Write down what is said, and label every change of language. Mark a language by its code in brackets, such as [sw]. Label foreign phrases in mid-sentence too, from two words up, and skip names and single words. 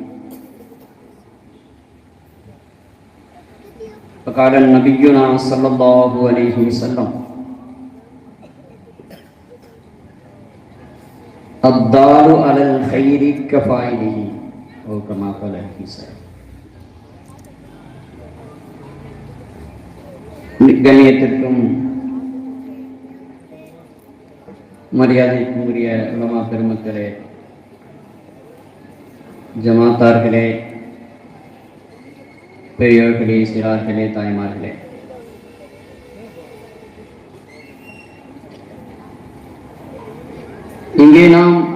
[ar] فقال نبينا صلى الله عليه وسلم: الدال على الخير كفاعله أو كما قال عيسى. [ta] கண்ணியத்திற்கும் மரியாதைக்கும் உரிய உலமா பெருமக்களே, ஜமாத்தார்களே, பெரியோர்களே, சிறார்களே, தாய்மார்களே, இங்கே நாம்